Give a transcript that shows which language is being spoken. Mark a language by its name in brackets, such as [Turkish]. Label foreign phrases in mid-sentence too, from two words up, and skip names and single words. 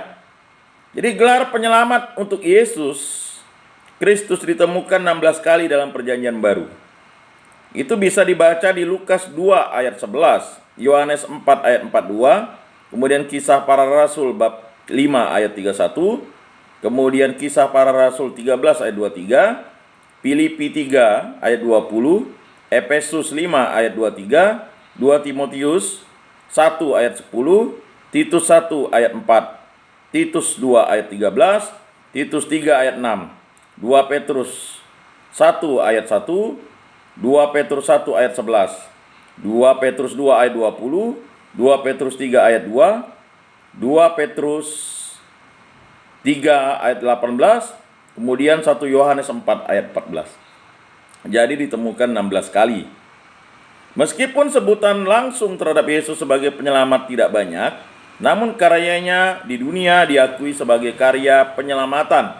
[Indonesian] Jadi gelar penyelamat untuk Yesus Kristus ditemukan 16 kali dalam Perjanjian Baru. Itu bisa dibaca di Lukas 2 ayat 11, Yohanes 4 ayat 42, kemudian Kisah Para Rasul bab 5 ayat 31, kemudian Kisah Para Rasul 13 ayat 23, Filipi 3 ayat 20, Efesus 5 ayat 23, 2 Timotius 1 ayat 10, Titus 1 ayat 4, Titus 2 ayat 13, Titus 3 ayat 6, 2 Petrus 1 ayat 1, 2 Petrus 1 ayat 11, 2 Petrus 2 ayat 20, 2 Petrus 3 ayat 2, 2 Petrus 3 ayat 18, kemudian 1 Yohanes 4 ayat 14. Jadi ditemukan 16 kali. Meskipun sebutan langsung terhadap Yesus sebagai penyelamat tidak banyak, namun karyanya di dunia diakui sebagai karya penyelamatan.